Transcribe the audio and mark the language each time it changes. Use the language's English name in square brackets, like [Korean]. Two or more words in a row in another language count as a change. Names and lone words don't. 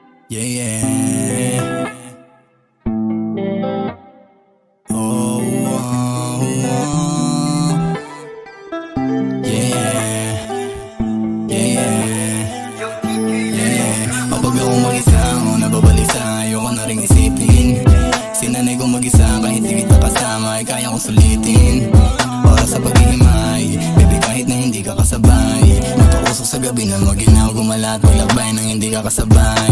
[English] Yeah, yeah. Oh, oh, oh. Yeah, yeah, yeah. [Filipino] Kapag ako mag-isa, ako nababalisa. Ayoko na ring isipin. Sinanay kong mag-isa, kahit di kita kasama ay kaya kong sulitin. Para sa paghihimay, baby, kahit na hindi ka kasabay. Matakusok sa gabi na maginaw, gumalat, maglakbay nang hindi ka kasabay.